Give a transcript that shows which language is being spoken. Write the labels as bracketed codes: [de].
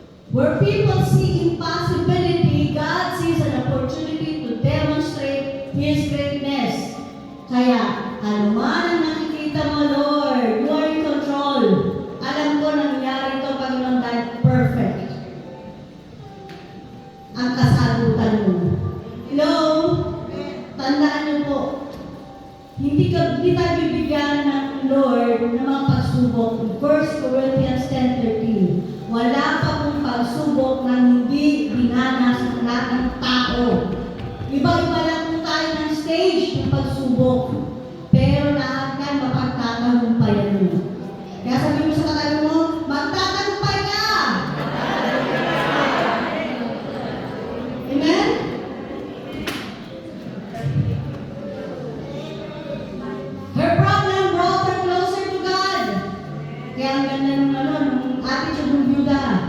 [en] Where people see impossibility, God sees an opportunity to demonstrate His greatness. [tl] Kaya, ano man ang nakikita mo, Lord, [en] you are in control. [tl] Alam ko nangyari ito, Panginoon, dahil perfect ang kasagutan mo. Hello? Tandaan niyo po, hindi tayo bibigyan ng Lord ng mga pagsubok. 1 Corinthians 10:13. Wala pa pong pagsubok na hindi dinanas ng lahat ng tao. Iba-iba lang po tayo ng stage ng pagsubok. Pero lahat yan mapagtatagumpayan mo. Kaya sabi mo sa katabi mo, magtatagumpay ka! Amen? [en] Her problem brought her closer to God. [tl] Kaya ang ganda nung attitude ng Buddha.